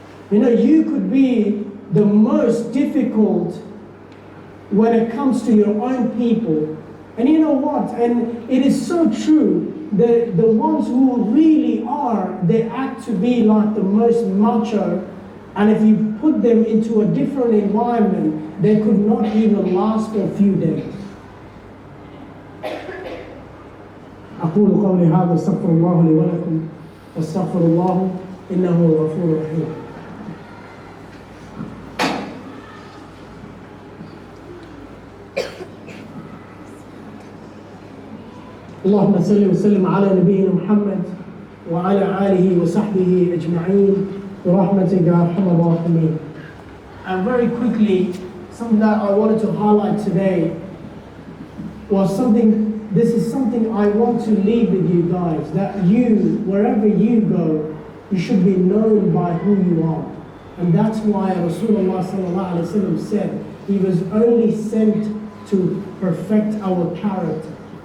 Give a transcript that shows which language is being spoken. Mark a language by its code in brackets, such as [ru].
[en] You know, you could be the most difficult when it comes to your own people. And you know what? And it is so true. The ones who really are, they act to be like the most macho. And if you put them into a different environment, they could not even last for a few days. [ar] أقول قولي هذا استغفر الله لي ولكم واستغفر الله إنه هو الغفور الرحيم. اللهم صل وسلم على نبينا محمد وعلى آله وصحبه أجمعين برحمتك يا أرحم الراحمين. [en] And very quickly, something that I wanted to highlight today was this is something I want to leave with you guys, that you, wherever you go, you should be known by who you are. And that's why Rasulullah sallallahu alaihi wasallam said he was only sent to perfect our character.